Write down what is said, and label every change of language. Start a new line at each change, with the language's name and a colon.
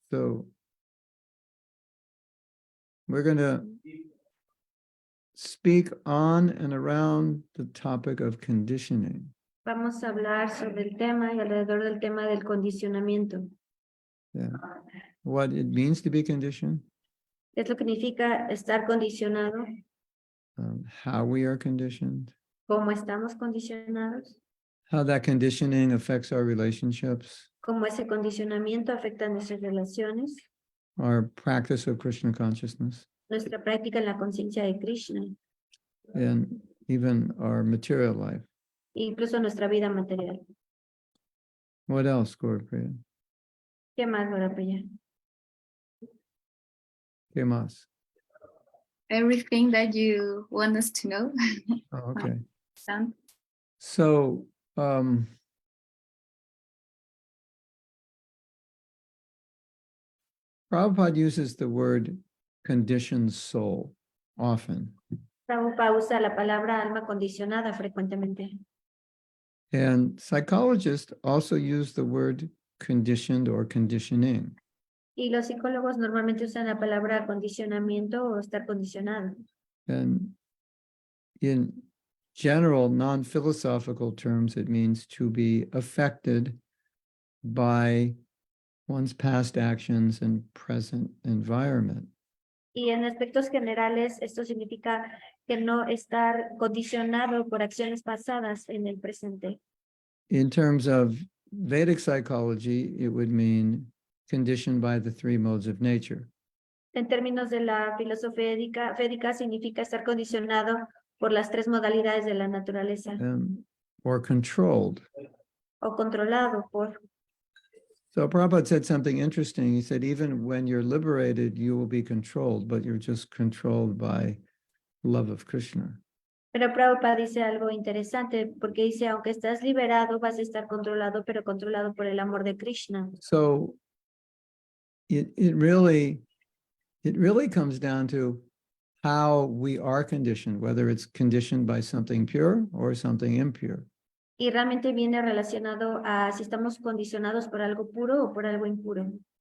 English: So we're going to speak on and around the topic of conditioning.
Spanish: Vamos a hablar sobre el tema y alrededor del tema del condicionamiento.
English: Yeah. What it means to be conditioned,
Spanish: Es lo que significa estar condicionado,
English: how we are conditioned,
Spanish: cómo estamos condicionados,
English: how that conditioning affects our relationships,
Spanish: cómo ese condicionamiento afecta nuestras relaciones,
English: our practice of Krishna consciousness,
Spanish: nuestra práctica en la conciencia de Krishna,
English: and even our material life.
Spanish: e incluso nuestra vida material.
English: What else, Gaurapriya?
Spanish: ¿Qué más, Gaurapriya? ¿Qué más?
English: Everything that you want us to know. Oh, okay. Sound? So, Prabhupada uses the word conditioned soul often.
Spanish: Prabhupada usa la palabra alma condicionada frecuentemente.
English: And psychologists also use the word conditioned or conditioning.
Spanish: Y los psicólogos normalmente usan la palabra condicionamiento o estar condicionado.
English: And in general, non-philosophical terms, it means to be affected by one's past actions and present environment.
Spanish: Y en aspectos generales, esto significa que no estar condicionado por acciones pasadas en el presente.
English: In terms of Vedic psychology, it would mean conditioned by the three modes of nature.
Spanish: En términos de la filosofía védica significa estar condicionado por las tres modalidades de la naturaleza
English: Or controlled.
Spanish: o controlado por.
English: So Prabhupada said something interesting. He said, even when you're liberated, you will be controlled, but you're just controlled by love of Krishna.
Spanish: Pero Prabhupada dice algo interesante porque dice, aunque estás liberado, vas a estar controlado, pero controlado por el amor de Krishna.
English: So it really comes down to how we are conditioned, whether it's conditioned by something pure or something impure.
Spanish: Y realmente viene relacionado a si estamos condicionados por algo puro o por algo impuro.